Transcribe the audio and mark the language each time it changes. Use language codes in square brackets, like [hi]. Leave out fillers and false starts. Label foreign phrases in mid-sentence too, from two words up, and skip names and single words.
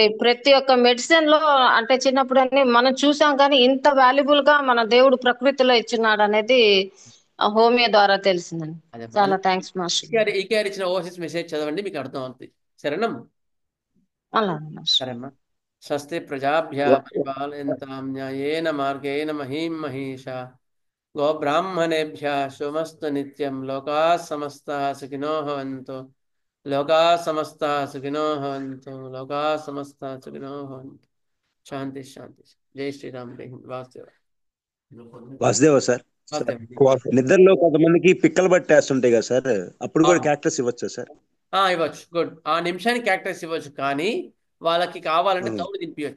[te] ప్రతి ఒక్క మెడిసిన్ లో అంటే చిన్నప్పుడు అన్ని మనం చూసాం, కానీ ఇంత వాల్యుబుల్ గా మన దేవుడు ప్రకృతిలో ఇచ్చినాడు అనేది హోమియో ద్వారా తెలిసిందండి. చాలా థ్యాంక్స్ మాస్టర్. ఈకేఆర్ ఇచ్చిన ఓవర్సీస్ మెసేజ్ చదవండి, మీకు అర్థం అవుతుంది. సరేనమ్మా? సరేమ్మా. [sa] స్వస్తి ప్రజాభ్యः పరిపాలయంతాం న్యాయేన మార్గేణ మహీం మహీషా గోబ్రాహ్మణేభ్యः శుభమస్తు నిత్యం. లోకాः సమస్తాः సుఖినో భవంతు. లోకాः సమస్తాः సుఖినో భవంతు. లోకాः సమస్తాः సుఖినో భవంతు. శాంతి శాంతి. [hi] जय श्रीराम. जय हिंद. [te] వాసుదేవ సార్, నిద్రలో కొంతమందికి పిక్కలు పట్టేస్తుంటాయి కదా సార్, అప్పుడు కూడా క్యాక్టస్ ఇవ్వచ్చా సార్? ఇవ్వచ్చు. గుడ్. ఆ నిమిషానికి క్యాక్టస్ ఇవ్వచ్చు, కానీ వాళ్ళకి కావాలంటే తౌడు తినిపించచ్చు.